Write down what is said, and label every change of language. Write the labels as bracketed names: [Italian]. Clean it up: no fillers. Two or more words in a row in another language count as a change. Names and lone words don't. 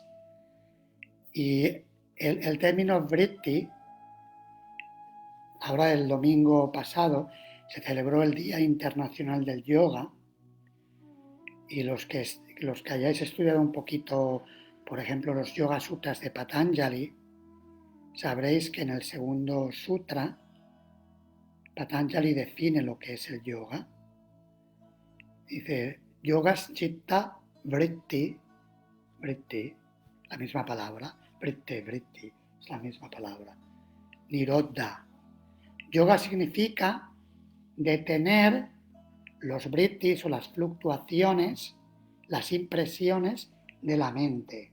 [Spanish] Y el término vritti, ahora el domingo pasado se celebró el Día Internacional del Yoga, y los que hayáis estudiado un poquito, por ejemplo, los Yoga Sutras de Patanjali, sabréis que en el segundo sutra Patanjali define lo que es el yoga. Dice, [Sanskrit] योगः चित्त वृत्ति, [Spanish] la misma palabra, vritti, es la misma palabra. Nirodha. Yoga significa detener los vrittis o las fluctuaciones, las impresiones de la mente.